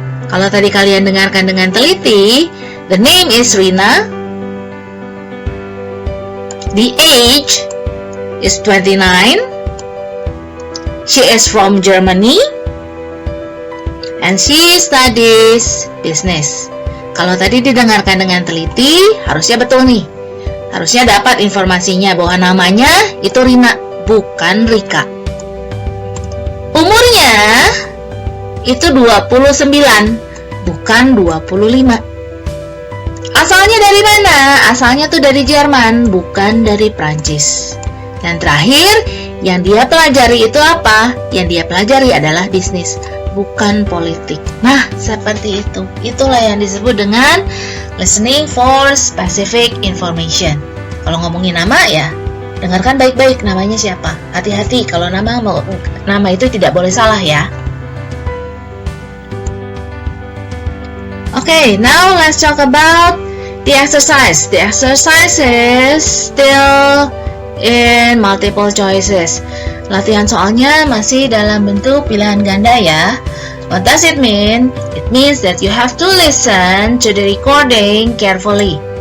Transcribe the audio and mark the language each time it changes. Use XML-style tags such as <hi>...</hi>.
<id>Kalau tadi kalian dengarkan dengan teliti,</id> <en>the name is Rina, the age is 29, she is from Germany, and she studies business.</en> <id>Kalau tadi didengarkan dengan teliti, harusnya betul nih. Harusnya dapat informasinya bahwa namanya itu Rina, bukan Rika. Umurnya itu 29, bukan 25. Asalnya dari mana? Asalnya tuh dari Jerman, bukan dari Prancis. Dan terakhir, yang dia pelajari itu apa? Yang dia pelajari adalah bisnis, bukan politik. Nah, seperti itu. Itulah yang disebut dengan</id> <en>listening for specific information.</en> <id>Kalau ngomongin nama ya, dengarkan baik-baik namanya siapa. Hati-hati kalau nama itu tidak boleh salah ya.</id> <en>Okay, now let's talk about the exercise. The exercise is still in multiple choices.</en> <id>Latihan soalnya masih dalam bentuk pilihan ganda ya.</id> <en>What does it mean? It means that you have to listen to the recording carefully.</en>